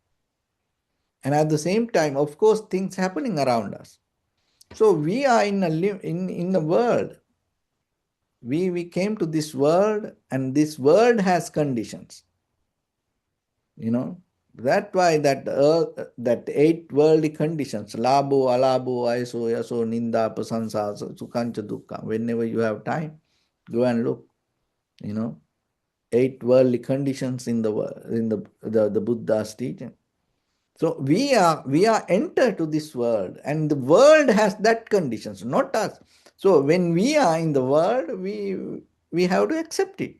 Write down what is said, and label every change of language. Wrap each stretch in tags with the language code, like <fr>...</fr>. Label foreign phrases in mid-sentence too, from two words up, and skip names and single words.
<en>And at the same time, of course, things happening around us. So we are in the world. We came to this world, and this world has conditions. you know that's why that that eight worldly conditions, labo,</en> <pi>alabo, aiso, yaso, ninda, prasansa, sukhancha, dukkha.</pi> <en>Whenever you have time, go and look. you know Eight worldly conditions in the world, in the Buddha's teaching. So we are entered to this world, and the world has that conditions, not us. So when we are in the world, we have to accept it.</en>